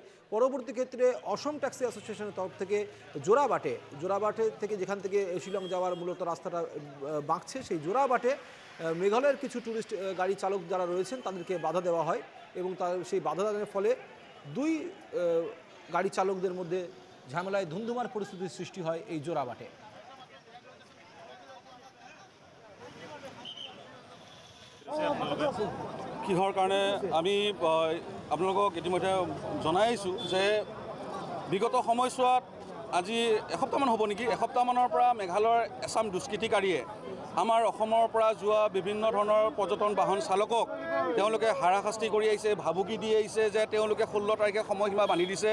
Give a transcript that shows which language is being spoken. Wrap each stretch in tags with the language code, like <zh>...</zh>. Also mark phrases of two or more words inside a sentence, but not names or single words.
<bn>পরবর্তী ক্ষেত্রে অসম ট্যাক্সি অ্যাসোসিয়েশনের তরফ থেকে জোড়াবাটে থেকে যেখান থেকে শিলং যাওয়ার মূলত রাস্তাটা বাঁকছে সেই জোড়াবাটে মেঘালয়ের কিছু ট্যুরিস্ট গাড়ি চালক যারা রয়েছেন তাদেরকে বাধা দেওয়া হয় এবং সেই বাধা দানের ফলে দুই গাড়ি চালকদের মধ্যে ঝামেলায় ধুন্ধুমার পরিস্থিতির সৃষ্টি হয় এই জোড়াবাটে।</bn> <as>কিহৰ কাৰণে আমি আপোনালোকক ইতিমধ্যে জনাই আহিছোঁ যে বিগত সময়ছোৱাত আজি এসপ্তাহমান হ'ব নেকি, এসপ্তাহমানৰ পৰা মেঘালয়ৰ এছাম দুষ্কৃতিকাৰীয়ে আমাৰ অসমৰ পৰা যোৱা বিভিন্ন ধৰণৰ পৰ্যটন বাহন চালকক তেওঁলোকে হাৰাশাস্তি কৰি আহিছে, ভাবুকি দি আহিছে যে তেওঁলোকে 16 তাৰিখে সময়সীমা বান্ধি দিছে।</as>